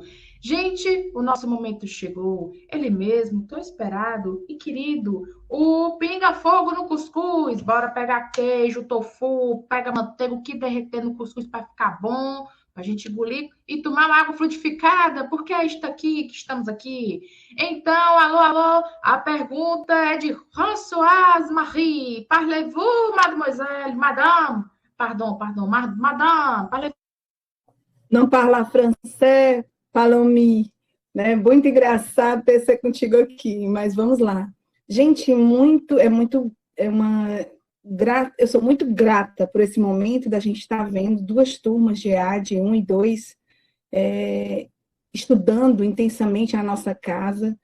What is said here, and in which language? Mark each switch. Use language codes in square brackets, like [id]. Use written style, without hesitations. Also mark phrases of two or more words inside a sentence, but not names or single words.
[pt] Gente, o nosso momento chegou. Ele mesmo, tão esperado e querido, o Pinga Fogo no Cuscuz. Bora pegar queijo, tofu, pega manteiga, o que derreter no cuscuz para ficar bom, para a gente engolir e tomar uma água frutificada, porque é isto aqui que estamos aqui. Então, alô, a pergunta é de Françoise Marie. [fr] Parlez-vous, mademoiselle, madame? Pardon, madame, parlez-vous? [pt] Não parla francês, Palomi, né? Muito engraçado ter você contigo aqui, mas vamos lá. Gente, eu sou muito grata por esse momento da gente estar vendo duas turmas de EAD 1 e 2 estudando intensamente na nossa casa.